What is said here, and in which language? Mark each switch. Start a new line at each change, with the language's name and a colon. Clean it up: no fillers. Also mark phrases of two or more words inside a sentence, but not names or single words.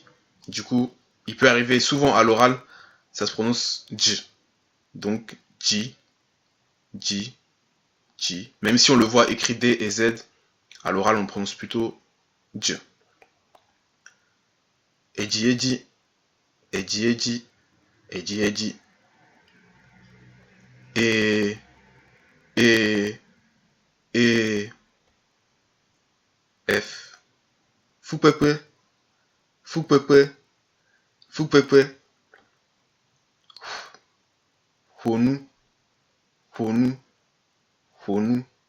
French: Du coup, il peut arriver souvent à l'oral, ça se prononce J. Donc, J, J, J. Même si on le voit écrit D et Z, à l'oral, on prononce plutôt J.
Ewe: Eji, eji, eji, eji, eji, eji.
French: E, F.
Ewe: Fupepe, fupepe, fupepe. Honu, honu, honu.